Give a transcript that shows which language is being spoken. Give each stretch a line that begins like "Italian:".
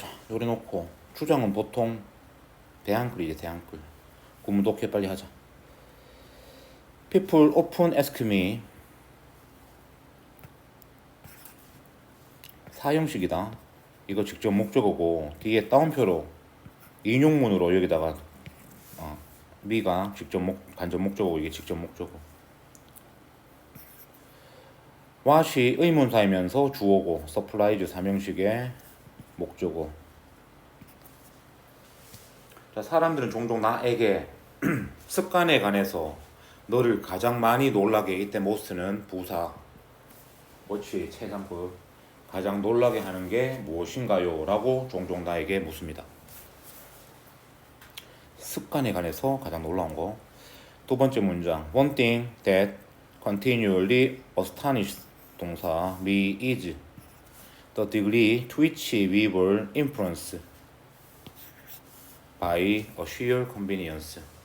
Korean: 요래 놓고 주장은 보통 대한글이지. 대한글 구문 독해 빨리 하자.
English: People often ask me
Korean: 사형식이다. 이거 직접 목적어고 뒤에 따옴표로 인용문으로 여기다가 me가 직접 간접 목적어고 이게 직접 목적어. what이 의문사이면서 주어고 supplies 삼형식의 목적어. 자, 사람들은 종종 나에게 습관에 관해서 너를 가장 많이 놀라게 이때 most는 부사 what이 최상급 가장 놀라게 하는 게 무엇인가요? 라고 종종 나에게 묻습니다. 습관에 관해서 가장 놀라운 거.
English: 두 번째 문장 One thing that continually astonishes
Korean: 동사
English: me is the degree to which we were influenced by a sheer convenience.